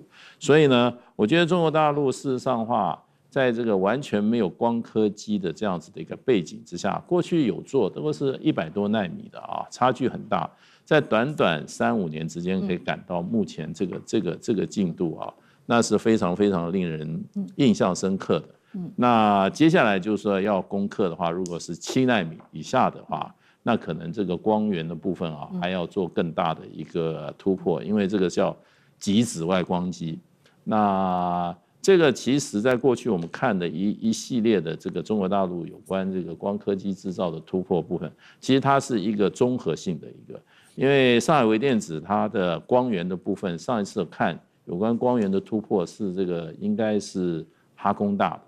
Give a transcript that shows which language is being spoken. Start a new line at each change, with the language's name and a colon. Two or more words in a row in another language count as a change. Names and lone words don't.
Chinese: 所以呢，我覺得中國大陸事實上的話，在這個完全沒有光刻機的這樣子的一個背景之下，過去有做都是100多奈米的差距很大，在短短3-5年之間可以趕到目前這個進度那是非常非常令人印象深刻的。那接下來就是說要攻克的話，如果是7奈米以下的話，那可能這個光源的部分還要做更大的一個突破，因為這個叫極紫外光機。那這個其實在過去我們看的一系列的這個中國大陸有關這個光刻機製造的突破部分，其實它是一個綜合性的一個，因為上海微電子它的光源的部分，上一次看有關光源的突破是這個應該是哈工大的。